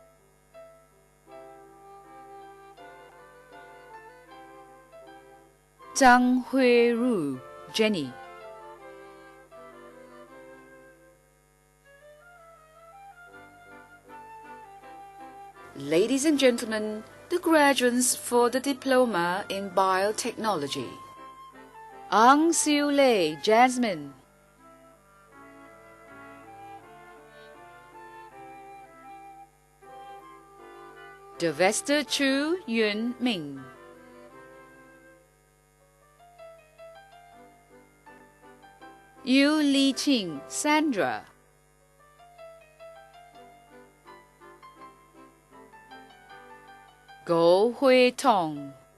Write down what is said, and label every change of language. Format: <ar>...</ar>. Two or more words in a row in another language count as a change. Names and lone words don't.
<en>Zhang Huiru Jenny, Ladies and gentlemen, the graduates for the Diploma in Biotechnology. Ang Siu Lei Jasmine, Devester Chu Yun Ming, Yu Li Qing Sandra, Go Hui Tong,</en>